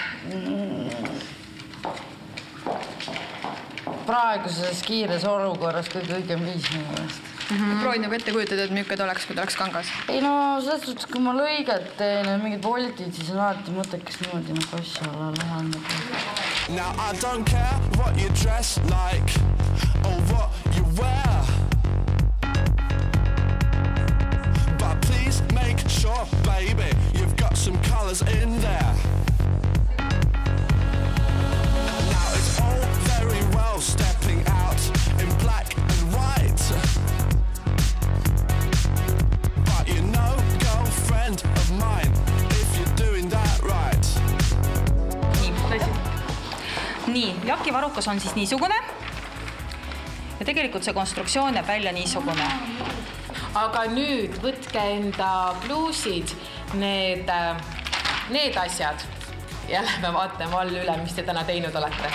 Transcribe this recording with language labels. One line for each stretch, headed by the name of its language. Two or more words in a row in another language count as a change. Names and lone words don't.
Estonian: Praeguses kiires olukorras kõige õigem viis minu meelest. Proovid nagu ette kujutada, et milline ta oleks, kui ta oleks kangas? Ei no, selles suhtes, kui ma lõiget teen ja mingid voltid, siis on alati mõttekas niimoodi nagu asja alla lahendada.
English: Now I don't care what you dress like or what you wear, but please make sure, baby, you've got some colours in there. Now it's all very well stepping out in black and white, but you know, girlfriend of mine, if you're doing that right.
Estonian: Nii, jaki varukas on siis niisugune ja tegelikult see konstruktsioon jääb välja niisugune. Aga nüüd võtke enda bluusid, need asjad ja lähme vaatame all üle, mis te täna teinud olete.